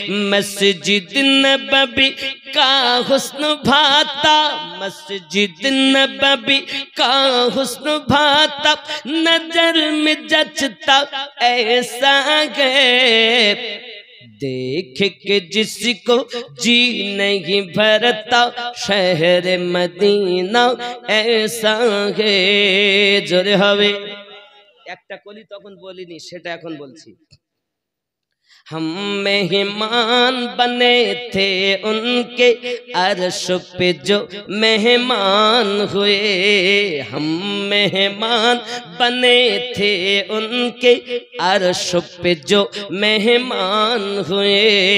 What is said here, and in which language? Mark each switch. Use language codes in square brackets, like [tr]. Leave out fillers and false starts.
[hi] मस्जिद नबवी का हुस्न भाता, मस्जिद नबवी का हुस्न भाता नजर में जचता ऐसा है, देख के जिसको जी नहीं भरता शहर मदीना ऐसा है। [bn] जोरे हवे একটা কলি তখন বলিনি, সেটা এখন বলছি। [hi] हम मेहमान बने थे उनके अर्श पे जो मेहमान हुए, हम मेहमान बने थे उनके अर्श पे जो मेहमान हुए,